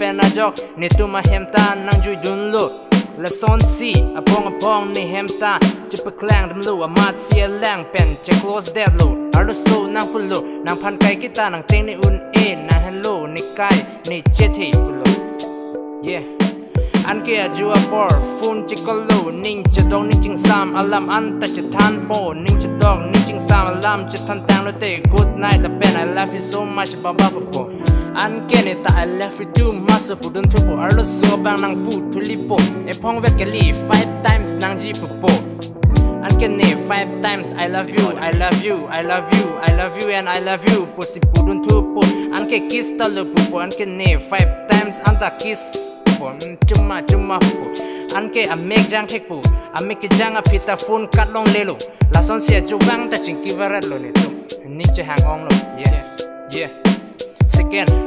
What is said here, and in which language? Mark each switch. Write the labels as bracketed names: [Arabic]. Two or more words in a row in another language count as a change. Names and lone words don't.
[Karbi] a jog ne tu ma hemta nang jui dun lo la son si apong ni hemta chipa klang dum lo amat si lang pen che close dead lo arlo so nang pulo nang phan kai kita nang teng ni un e na hello ni kai ni chethi pulo yeah Anke ajua por phone chikolo ning chadong ning ching sam alam anta chathan po ning chadong ning ching sam alam chathan tang lo te [English] good night [Karbi] the pen I [English] love you so much [Karbi] baba po Anke ne ta [English] I love you too much [Karbi] pudun thu po arlo so bang nang pu thuli po e phong ve kali [English] 5 times [Karbi] nang ji po Anke ne [English] 5 times I love you I love [Karbi] you I love you I love you and I love you po si pudun thu po Anke kiss ta lo po Anke ne [English] 5 times [Karbi] anta kiss cuma po anke amek jang thek pu amek jang a pita phone kat long le lo la son sia juwang ta chingki varat lo ni tu ni che hang ong lo yeah second